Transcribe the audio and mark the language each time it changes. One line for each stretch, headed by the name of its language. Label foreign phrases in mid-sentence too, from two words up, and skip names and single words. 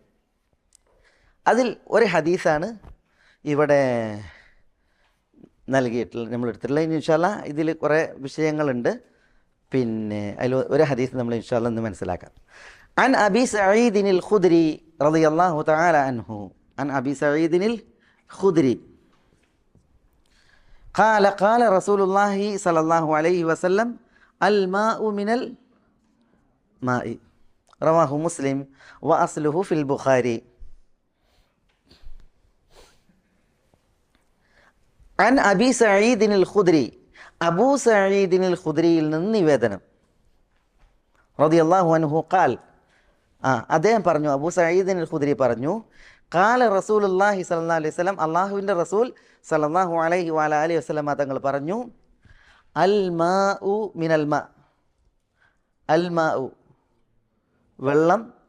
Malayalam: അതിൽ ഒരു ഹദീസാണ് ഇവിടെ നൽകിയിട്ടുള്ളത്, നമ്മൾ എടുത്തിട്ടുള്ളത്. ഇനി
Arabic: إن شاء الله
Malayalam: ഇതിൽ കുറേ വിഷയങ്ങളുണ്ട്. പിന്നെ അതിൽ ഒരു ഹദീസ് നമ്മൾ
Arabic: إن شاء الله
Malayalam: ഇന്ന് മനസ്സിലാക്കാം.
Arabic: عن أبي سعيد الخدري رضي الله تعالى عنه، عن أبي سعيد الخدري قال قال رسول الله صلى الله عليه وسلم الماء من الماء رواه مسلم وأصله في البخاري. عن أبي سعيد الخدري,
Malayalam: അബൂ സഈദിനിൽ ഖുദ്രിയിൽ നിന്ന് നിവേദനം,
Arabic: رضي الله عنه قال,
Malayalam: അദ്ദേഹം പറഞ്ഞു, അബൂ സഈദിനിൽ ഖുദ്രി പറഞ്ഞു,
Arabic: قال رسول الله صلى الله عليه وسلم,
Malayalam: അല്ലാഹുവിൻ്റെ റസൂൽ
Arabic: صلى الله عليه وعليه وسلم
Malayalam: തങ്ങൾ പറഞ്ഞു,
Arabic: الماء من الماء، الماء
Malayalam: വെള്ളം,